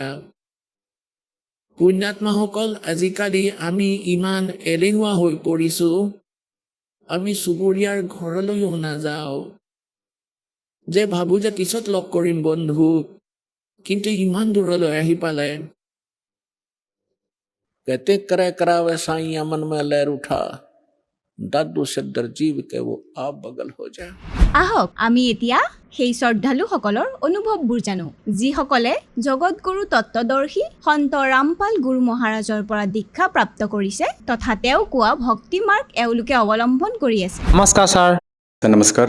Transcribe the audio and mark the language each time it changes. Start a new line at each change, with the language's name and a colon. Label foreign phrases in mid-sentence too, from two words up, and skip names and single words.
Assamese: পুণ্যাত্মাসকল, আজিকালি আমি ইমান এলেহুৱা হৈ পৰিছোঁ, আমি চুবুৰীয়াৰ ঘৰলৈও নাযাওঁ। যে ভাবোঁ যে পিছত লগ কৰিম বন্ধুক, কিন্তু ইমান দূৰলৈ আহি পালে।
Hindi: कहते करे करावे साईं मन में लहर उठा, दादू सिद्धर जीव के वो आप बगल हो जाए।
Assamese: আহক আমি এতিয়া সেই শ্ৰদ্ধালুসকলৰ অনুভৱবোৰ জানো, যিসকলে জগতগুৰু তত্ত্বদৰ্শী সন্ত ৰামপাল গুৰু মহাৰাজৰ পৰা দীক্ষা প্ৰাপ্ত কৰিছে তথা তেওঁ কোৱা ভক্তি মাৰ্গ এওঁলোকে অৱলম্বন কৰি আছে। নমস্কাৰ ছাৰ। নমস্কাৰ।